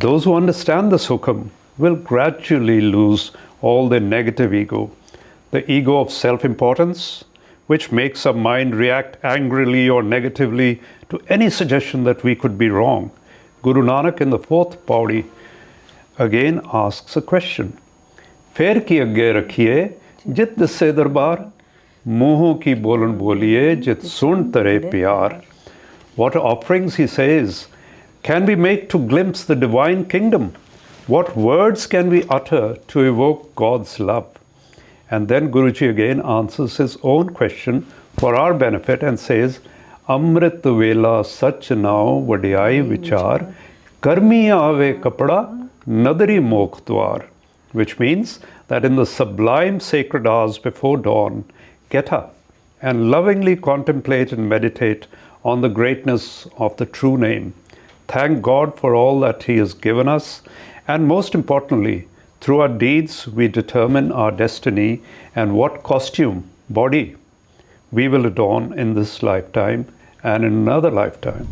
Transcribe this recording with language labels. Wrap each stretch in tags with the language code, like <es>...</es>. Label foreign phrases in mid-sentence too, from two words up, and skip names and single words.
<en>Those who understand this hukam will gradually lose all their negative ego, the ego of self-importance, which makes our mind react angrily or negatively to any suggestion that we could be wrong. Guru Nanak in the fourth pauri again asks a question.</en> <pa>ਫੇਰਿ ਕਿ ਅਗੈ ਰਖੀਐ ਜਿਤੁ ਦਿਸੈ ਦਰਬਾਰੁ ਮੁਹੌ ਕਿ ਬੋਲਣੁ ਬੋਲੀਐ ਜਿਤੁ ਸੁਣਿ ਧਰੇ ਪਿਆਰੁ.</pa> <en>What offerings, he says, can we make to glimpse the divine kingdom? What words can we utter to evoke God's love? And then Guruji again answers his own question for our benefit and says,</en> <pa>ਅੰਮ੍ਰਿਤ ਵੇਲਾ ਸਚੁ ਨਾਉ ਵਡਿਆਈ ਵੀਚਾਰੁ ਕਰਮੀ ਆਵੈ ਕਪੜਾ ਨਦਰੀ ਮੋਖੁ ਦੁਆਰੁ.</pa> <en>Which means that in the sublime sacred hours before dawn, get up and lovingly contemplate and meditate on the greatness of the true name. Thank God for all that He has given us, and most importantly, through our deeds, we determine our destiny and what costume, body, we will adorn in this lifetime and in another lifetime.</en>